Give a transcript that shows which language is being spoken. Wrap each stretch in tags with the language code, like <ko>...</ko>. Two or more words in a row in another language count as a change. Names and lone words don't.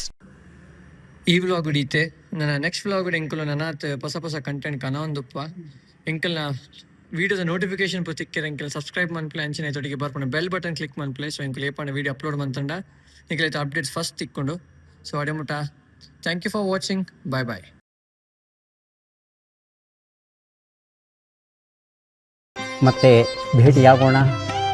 <tcy>ಈ ವ್ಲಾಗ್ ಹಿಡಿತೆ ನನ್ನ</tcy> <en>next vlog</en> <tcy>ಎಂಕುಲು ನನ್ನ ಹೊಸ ಕಂಟೆಂಟ್ ಕನೊಂದುಪ್ಪ ಎಂಕಲ್ನ ವೀಡಿಯೋದ ನೋಟಿಫಿಕೇಶನ್ ಪು ತಿಕ್ಕಿರ ಎಂಕಲ್ ಸಬ್ಸ್ಕ್ರೈಬ್ ಮನ್ಪ್ಲೆ ಅಂಚಿನ ತೊಟ್ಟಿಗೆ ಬರ್ಪುಂಡು</tcy> <en>bell button click</en> <tcy>ಮನ್ಪ್ಲೆ. ಸೊ ಎಂಕಲ್ ಏಪಂಡ</tcy> <en>video upload</en> <tcy>ಮಂತಂಡ ನಿಖಲೈತೆ ಅಪ್ಡೇಟ್ಸ್ ಫಸ್ಟ್ ತಿಕ್ಕೊಂಡು. ಸೊ ಅಡೆಮುಟ</tcy> <en>thank you for watching. bye bye.</en> <kn>ಮತ್ತೆ ಭೇಟಿಯಾಗೋಣ.</kn>